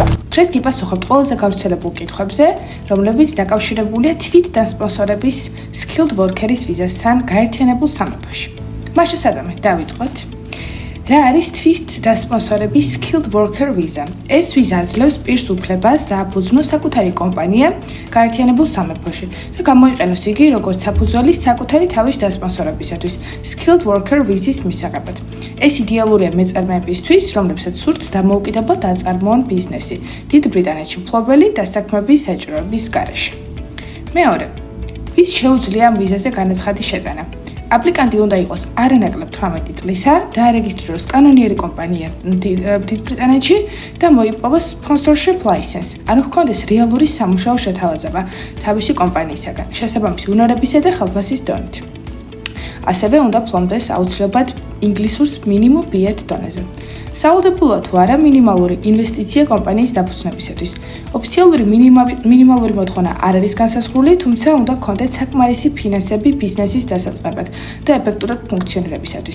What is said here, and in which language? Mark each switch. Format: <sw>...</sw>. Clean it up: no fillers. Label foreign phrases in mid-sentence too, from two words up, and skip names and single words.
<ka>დღეს გიპასუხებთ ყველაზე გავრცელებულ კითხვებზე, რომლებიც დაკავშირებულია თვით დასპონსორების</ka> <en>skilled worker-</en> <ka>ის ვიზასთან გაერთიანებულ სამეფოში. მაშინ სადამე დავიწყოთ. რა არის თვით დასპონსორების</ka> <en>skilled worker</en> <ka>ვიზა? ეს ვიზა აძლევს პირს უფლებას დააფუძნოს საკუთარი კომპანია გაერთიანებულ სამეფოში და გამოიყენოს იგი როგორც საფუძველი საკუთარი თავის დასპონსორებისათვის</ka> <en>skilled worker</en> <ka>ვიზის მისაღებად. ეს იდეალურია მეწარმეებისთვის, რომლებსაც სურთ დამოუკიდებლად აწარმოონ ბიზნესი დიდ ბრიტანეთში მფლობელი დასაქმების საჭიროების გარეშე. მეორე, ვის შეუძლია ამ ვიზაზე განაცხადის შეტანა? აპლიკანტი უნდა იყოს არანაკლებ 18 წლისა, დაარეგისტრიროს კანონიერი კომპანია დიდ ბრიტანეთში და მოიპოვოს</ka> <en>sponsorship license,</en> <ka>ანუ ჰქონდეს რეალური სამუშაო შეთავაზება თავისი კომპანიისაგან, შესაბამისი უნარებისა და ხელფასის დონით. ასევე უნდა ფლობდეს აუცილებლად ინგლისურს მინიმუმ B1 დონეზე. სავალდებულოა თუ არა მინიმალური ინვესტიცია კომპანიის დაფუძნებისათვის. ოფიციალური მინიმალური მოთხოვნა არ არის განსაზღვრული, თუმცა უნდა გქონდეთ საკმარისი ფინანსები ბიზნესის დასაწყებად და ეფექტურად ფუნქციონირებისათვის.</ka>